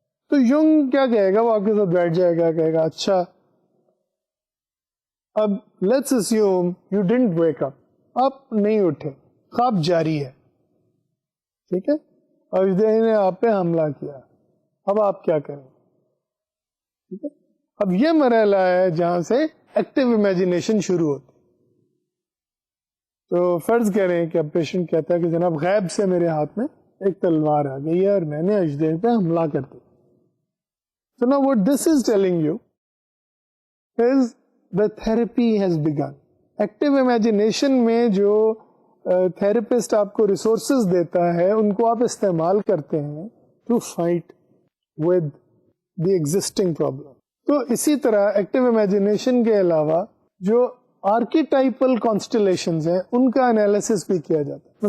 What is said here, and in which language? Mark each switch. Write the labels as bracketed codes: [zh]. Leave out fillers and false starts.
[ur] تو یونگ کیا کہے گا، وہ آپ کے ساتھ بیٹھ جائے گا، کہے گا اچھا اب [en] let's assume you don't wake up, [ur] آپ نہیں اٹھے، خواب جاری ہے، ٹھیک ہے، اور اژدہے نے آپ پہ حملہ کیا، اب آپ کیا کریں؟ ٹھیک ہے، اب یہ مرحلہ ہے جہاں سے ایکٹیو امیجنیشن شروع ہوتی. تو فرض کریں کہ اب پیشنٹ کہتا ہے کہ جناب غیب سے میرے ہاتھ میں ایک تلوار آ گئی ہے اور میں نے اژدہے پہ حملہ کر دیا. [en] So now what this is telling you is the therapy has begun. [ur] Active imagination میں جو therapist آپ کو resources دیتا ہے ان کو آپ استعمال کرتے ہیں [en] to fight with the existing problem. [ur] تو اسی طرح ایکٹیو امیجنیشن کے علاوہ جو آرکیٹائپل کانسٹلیشنز ہیں ان کا انالیسس بھی کیا جاتا ہے.